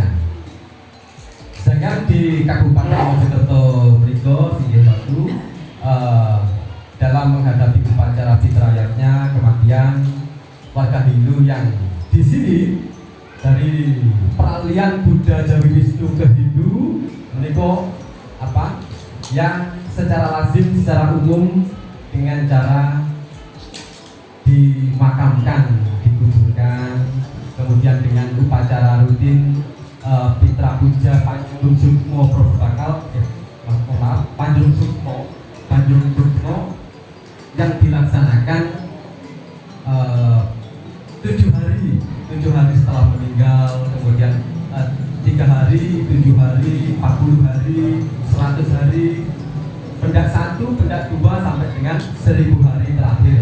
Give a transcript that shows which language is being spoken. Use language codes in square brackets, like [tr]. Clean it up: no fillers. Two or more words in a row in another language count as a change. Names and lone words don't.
[id] Sedangkan di Kabupaten Mojokerto Mrigo Singgih Batu dalam menghadapi upacara fitrayatnya kematian warga Hindu yang di sini dari peralihan Buddha Jawi Wisnu ke Hindu meniko apa yang secara lazim secara umum dengan cara dimakamkan, dikuburkan, kemudian dengan upacara rutin Pitra Puja Panjung Sukmo Protokol, Panjung Sukmo yang dilaksanakan 7 hari setelah meninggal, kemudian 3 hari, 7 hari, 40 hari, 100 hari, benda 1, benda 2 sampai dengan 1000 hari terakhir.